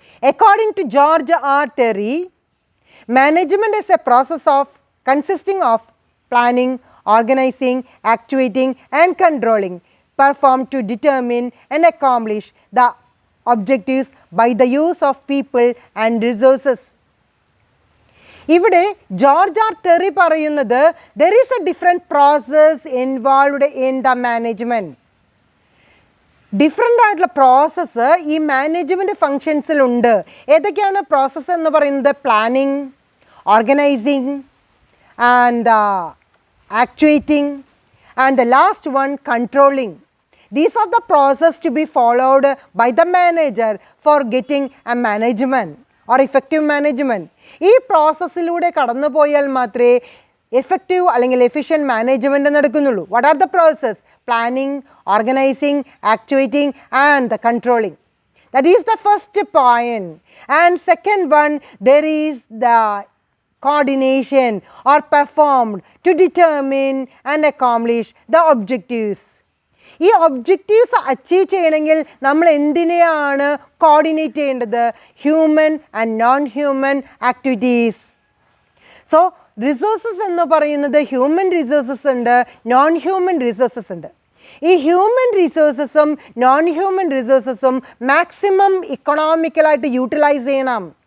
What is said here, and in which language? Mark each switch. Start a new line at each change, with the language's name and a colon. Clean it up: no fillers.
English: According to George R Terry, management is a process of consisting of planning, organising, actuating and controlling performed to determine and accomplish the objectives by the use of people and resources.
Malayalam: ഇവിടെ George R Terry പറയുന്നത്
English: there is a different process involved in the management.
Malayalam: Different ആയിട്ടുള്ള process ഈ management ഫങ്ഷൻസിലുണ്ട്. ഏതൊക്കെയാണ് process എന്ന് പറയുന്നത്?
English: Planning, organising and actuating, and the last one controlling. These are the process to be followed by the manager for getting a management or effective management.
Malayalam: ഈ പ്രോസസ്സിലൂടെ കടന്നു പോയാൽ മാത്രമേ effective അല്ലെങ്കിൽ efficient management നടക്കുന്നുള്ളൂ.
English: What are the process? Planning, organising, actuating and the controlling. That is the first point. And second one, there is the coordination or performed to determine and accomplish the objectives.
Malayalam: ഈ objectives achieve ചെയ്യണമെങ്കിൽ നമ്മൾ എന്തിനെയാണ് coordinate ചെയ്യേണ്ടത്?
English: Human and non human activities.
Malayalam: So resources എന്ന് പറയുന്നത് human resources ഉണ്ട്, non human resources ഉണ്ട്. ഈ human റിസോഴ്സസും non human റിസോഴ്സസും maximum ഇക്കണോമിക്കലായിട്ട് utilise ചെയ്യണം.